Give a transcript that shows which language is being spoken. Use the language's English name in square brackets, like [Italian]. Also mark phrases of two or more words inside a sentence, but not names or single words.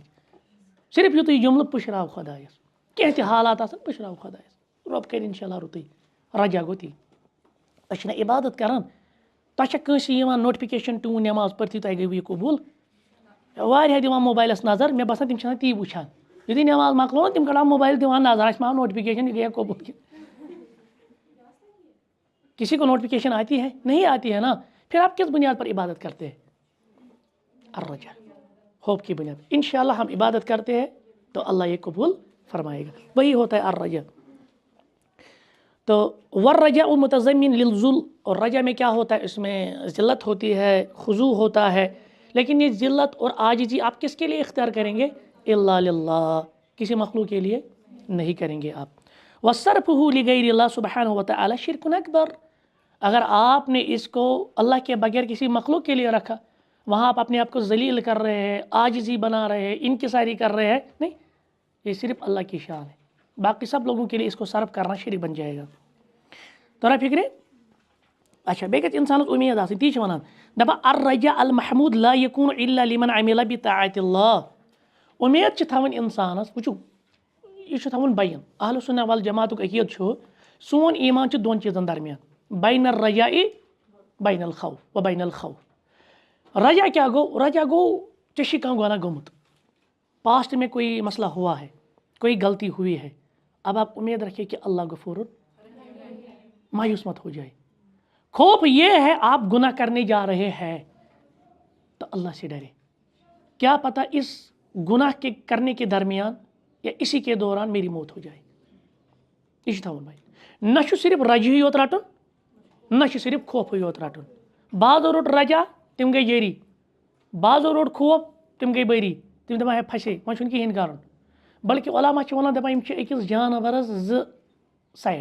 [Kashmiri] صرف یُتُے جملہٕ پُشراو خۄدایس. کینٛہہ تہِ حالات آسان پُشراو خۄدایس, رۄب کَرِ انشاءاللہ رُتُے. رجا گوٚو تی. أسۍ چھِنہ عبادت کران, تۄہہِ چھا کٲنٛسہِ یِوان نوٹفکیشن ٹیوٗن نٮ۪ماز پٔرتھٕے تۄہہِ گٔیوٕ یہِ قبوٗل؟ واریاہ دِوان موبایلس نظر, مےٚ باسان تِم چھِ آسان تی وٕچھان. یُتھُے نٮ۪ماز مۄکلو نا تِم کڑان موبایل دِوان نظر, اَسہِ ما آو نوٹفکیشن, یہ گٔیا قبوٗل. [Urdu] کسی کو نوٹفکیشن آتی ہے؟ نہیں آتی ہے نا. پھر آپ کس بنیاد پر عبادت کرتے ہیں؟ الرجا, ہوپ کی بنیاد. انشاءاللہ ہم عبادت کرتے ہیں تو اللہ یہ قبول فرمائے گا. وہی ہوتا ہے الرجا. [Arabic] تو والرجاء متضمن للذل, [Urdu] اور رجا میں کیا ہوتا ہے, اس میں ذلت ہوتی ہے, خضوع ہوتا ہے. لیکن یہ ذلت اور عاجزی آپ کس کے لیے اختیار کریں گے؟ [Arabic] الا للہ, [Urdu] کسی مخلوق کے لیے نہیں کریں گے آپ. [Arabic] وصرفہ لغیر اللہ سبحانہ وتعالی شرک اکبر. [Urdu] اگر آپ نے اس کو اللہ کے بغیر کسی مخلوق کے لیے رکھا, وہاں آپ اپنے آپ کو ذلیل کر رہے ہیں, عاجزی بنا رہے ہیں, انکساری کر رہے ہیں. نہیں, یہ صرف اللہ کی شان ہے. باقی سب لوگوں کے لیے اس کو صرف کرنا شرک بن جائے گا. تو فکر. اچھا, [Kashmiri] بیٚیہِ گژھِ انسانس امید آسٕنۍ, تی چھِ وَنان دپان [Arabic] الرجاء المحمود لا یکون الا لمن عمل بطاعت اللہ. [Kashmiri] امید چھِ تھاوٕنۍ انسانس, وٕچھو یہ چھُ تھاوُن بیان. اہل سنہ والجماعتُک عقیٖدٕ چھُ, سون ایمان چھُ دۄن چیٖزن درمیان, [Arabic] بین الرجاء بین الخوف و بین الخوف. [Kashmiri] رجا کیا گو؟ رجا گو ژےٚ چھُے کانٛہہ گۄناہ گوٚمُت, [Urdu] پاسٹ میں کوئی مسئلہ ہوا ہے, کوئی غلطی ہوئی ہے, اب آپ امید رکھیے کہ اللہ غفور, مایوس مت ہو جائے. خوف یہ ہے آپ گناہ کرنے جا رہے ہیں تو اللہ سے ڈرے, کیا پتہ اس گناہ کے کرنے کے درمیان یا اسی کے دوران میری موت ہو جائے. [Kashmiri] یہ چھُ تھاوُن بھائی. نہ چھُ صرف رجہٕے یوت رٹُن, نہ چھُ صرف خوفٕے یوت رٹُن. بعضو روٚٹ رجا تِم گٔے جٲری, بعضو روٚٹ خوف تِم گٔے بٔری, تِم دپان ہے پھسے, وۄنۍ چھُنہٕ کِہیٖنۍ کرُن. بلکہ علامہ چھِ وَنان دپان یِم چھِ أکِس جانورس زٕ سایڈ.